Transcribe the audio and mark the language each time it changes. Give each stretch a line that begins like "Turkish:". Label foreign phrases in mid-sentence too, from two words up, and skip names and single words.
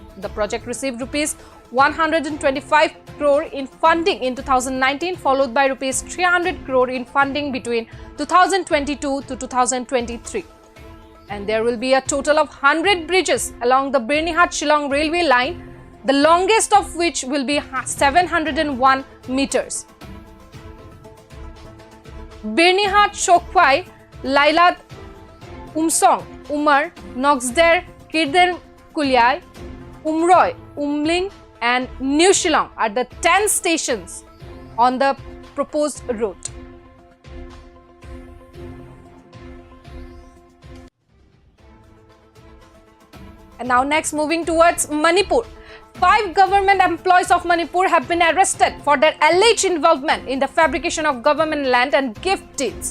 English: The project received rupees 125 crore in funding in 2019, followed by rupees 300 crore in funding between 2022 to 2023. And there will be a total of 100 bridges along the Bernihat-Shillong railway line, the longest of which will be 701 meters. Bernihat-𝐋𝐈𝐕𝐄 Lailad Umsong Umar, Noxder, Kirden Kulyai, Umroi, Umling, and New Shillong are the 10 stations on the proposed route. And now next, moving towards Manipur. 5 government employees of Manipur have been arrested for their alleged involvement in the fabrication of government land and gift deeds.